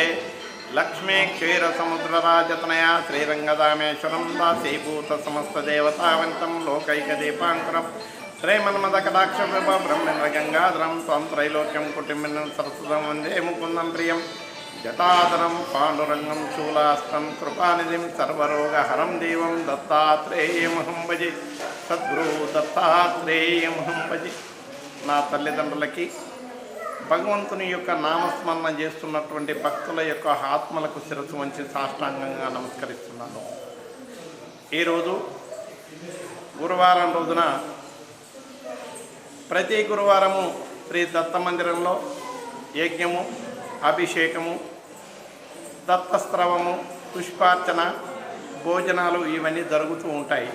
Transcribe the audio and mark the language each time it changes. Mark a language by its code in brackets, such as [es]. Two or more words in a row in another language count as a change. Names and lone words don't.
[sa] लक्ष्मी क्षीरसमुद्रराजतनया श्रीरङ्गदामेश्वरं दासीभूतसमस्तदेवतावन्तं लोकैकदीपाङ्कुरं श्रीमन्मदकटाक्षप्रभ ब्रह्मेन्द्रगङ्गाधरं त्वं त्रैलोक्यं कुटिम्बिनं सरस्वतं वन्दे मुकुन्दं प्रियं जटाधरं पाण्डुरङ्गं शूलास्तं कृपानिधिं सर्वरोगहरं देवं दत्तात्रेयमहं भजे। सद्गुरु दत्तात्रेयमहं भजे। [te] నా తల్లిదండ్రులకి భగవంతుని యొక్క నామస్మరణ చేస్తున్నటువంటి భక్తుల యొక్క ఆత్మలకు శిరస్సు వంచి సాష్టాంగంగా నమస్కరిస్తున్నాను. ఈరోజు గురువారం రోజున ప్రతి గురువారము శ్రీ దత్త మందిరంలో యజ్ఞము, అభిషేకము, దత్తస్త్రవము, పుష్పార్చన, భోజనాలు ఇవన్నీ జరుగుతూ ఉంటాయి.